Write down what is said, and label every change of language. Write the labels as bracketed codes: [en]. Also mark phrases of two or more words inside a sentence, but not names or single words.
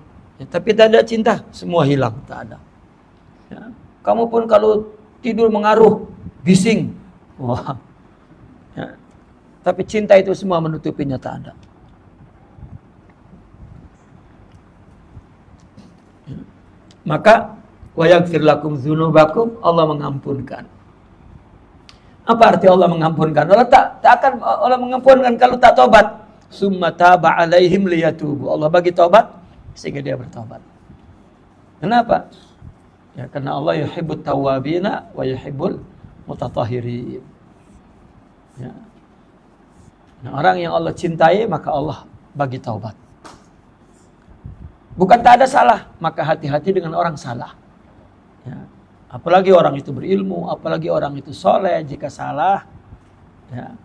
[ms] Ya, tapi tak ada cinta, semua hilang, tak ada. Ya, kamu pun kalau tidur mengaruh, bising. Wah. Ya, tapi cinta itu semua menutupinya, tak ada. Maka [ar] وَيَغْفِرْ لَكُمْ ذُنُوبَكُمْ, [ms] Allah mengampunkan. Apa arti Allah mengampunkan? Allah tak akan Allah mengampunkan kalau tak tobat. [ar] ثُمَّ تَابَ عَلَيْهِمْ لِيَتُوبُوا. [ms] Allah bagi tobat sehingga dia bertobat. Kenapa? Ya karena Allah [ar] يُحِبُّ التَّوَّابِينَ وَيُحِبُّ الْمُتَطَهِّرِينَ. [ms] Ya. Nah, orang yang Allah cintai maka Allah bagi taubat. Bukan tak ada salah, maka hati-hati dengan orang salah. Ya. Apalagi orang itu berilmu, apalagi orang itu soleh, jika salah. Ya.